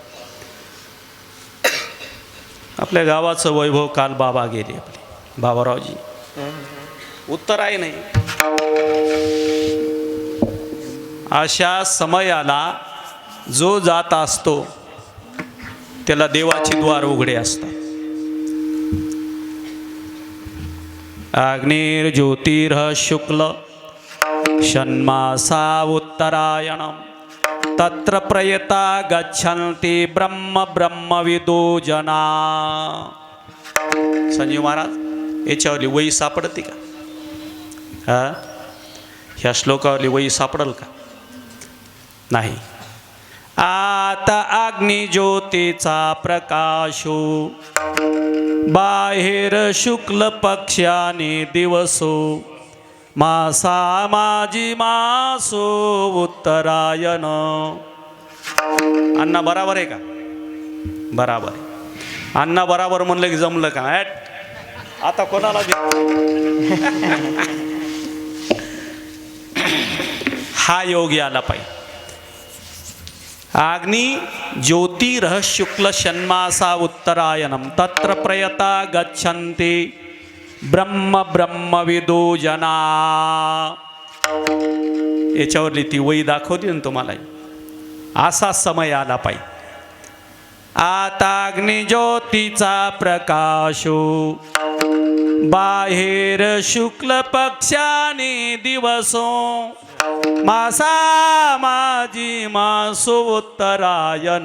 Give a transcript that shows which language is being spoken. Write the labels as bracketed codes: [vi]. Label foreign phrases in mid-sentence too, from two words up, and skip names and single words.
[mr] आपल्या गावाचं वैभव काल बाबा गेले आपले बाबारावजी. उत्तरायण नाही. अशा समयाला जो जात असतो त्याला देवाची द्वार उघडे असतात. [sa] अग्निर्ज्योतिर्ह शुक्ल षण्मासा उत्तरायणम तत्र प्रयता गच्छन्ति ब्रह्म ब्रह्मविदो जना. [mr] संजीव महाराज याच्यावरली वही सापडते का? हा ह्या श्लोकावरली वही सापडल का? नाही. आता अग्नी ज्योतीचा प्रकाशो बाहेर शुक्ल पक्षाने दिवसो मासा माझी मासो उत्तरायण. अण्णा बराबर आहे का? बराबर आहे. अण्णा बराबर म्हणलं की जमलं का? आता कोणाला हा योग यायला पाहिजे. [sa] अग्नि ज्योतिरः शुक्ल षण्मासा उत्तरायणम तत्र प्रयता गच्छन्ति ब्रह्म ब्रह्मविदो जना. [mr] याच्यावरली ती वही दाखवली ना तुम्हाला. असा समय आला पाहिजे. आता अग्नि ज्योतीचा प्रकाशो बाहेर शुक्ल पक्षाने दिवसो मासा माझी मासो उत्तरायण.